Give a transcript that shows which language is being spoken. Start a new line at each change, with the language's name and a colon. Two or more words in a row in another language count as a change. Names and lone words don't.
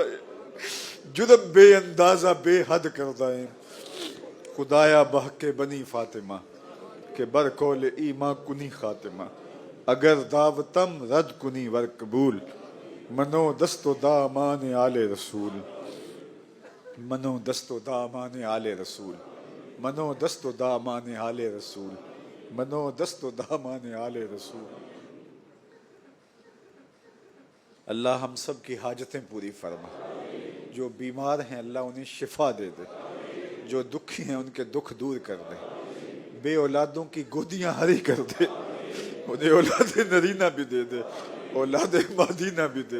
Persian: ہے جرم بے اندازہ بے حد کردہ ہے خدایا بحق بنی فاطمہ کہ برکول ایماں کنی خاتمہ اگر دعوتم رد کنی ور قبول منو دست و دامان آل رسول منو دست و دامان آل رسول منو دست و دامان آل رسول منو دست و دامان آل رسول
Urdu: اللہ ہم سب کی حاجتیں پوری فرما جو بیمار ہیں اللہ انہیں شفا دے دے جو دکھی ہیں ان کے دکھ دور کر دے بے اولادوں کی گودیاں ہری کر دے انہیں اولاد نرینہ بھی دے دے اولاد مادینہ بھی دے